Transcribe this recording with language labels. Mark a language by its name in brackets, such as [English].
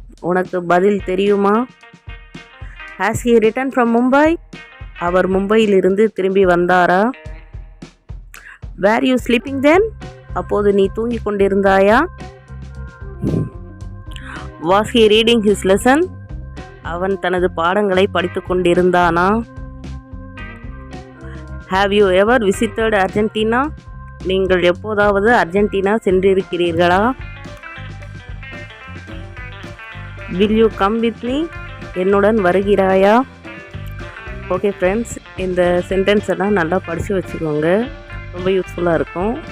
[Tamil] உனக்கு பதில் தெரியுமா? [English] Has he returned from Mumbai? [Tamil] அவர் மும்பையிலிருந்து திரும்பி வந்தாரா? [English] Were you sleeping then? [Tamil] அப்போது நீ தூங்கிக் கொண்டிருந்தாயா? [English] Was he reading his lesson? [Tamil] அவன் தனது பாடங்களை படித்துக் கொண்டிருந்தானா? [English] Have you ever visited Argentina? [Tamil] நீங்கள் எப்போதாவது Argentina சென்றிருக்கிறீர்களா? [English] Will you come with me? [Tamil] என்னுடன் வருகிறாயா? ஓகே ஃப்ரெண்ட்ஸ், இந்த சென்டென்ஸ் எல்லாம் நல்லா படித்து வச்சுக்கோங்க, ரொம்ப யூஸ்ஃபுல்லாக இருக்கும்.